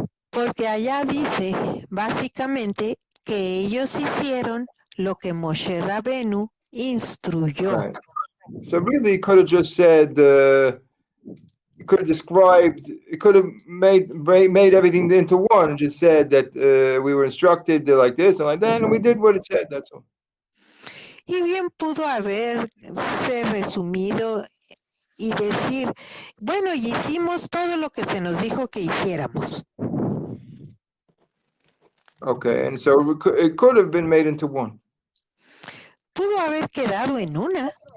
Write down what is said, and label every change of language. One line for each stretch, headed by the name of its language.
Spanish: Porque allá dice básicamente que ellos hicieron lo que Moshe Rabenu instruyó.
English: Right. So really, it could have just said. It could have described. It could have made everything into one and just said that we were instructed like this and like that, and we did what it said. That's all.
Spanish: Y bien pudo haberse resumido y decir, bueno, y hicimos todo lo que se nos dijo que hiciéramos.
English: Okay, and so it could have been made into one.
Spanish: Pudo haber quedado en una.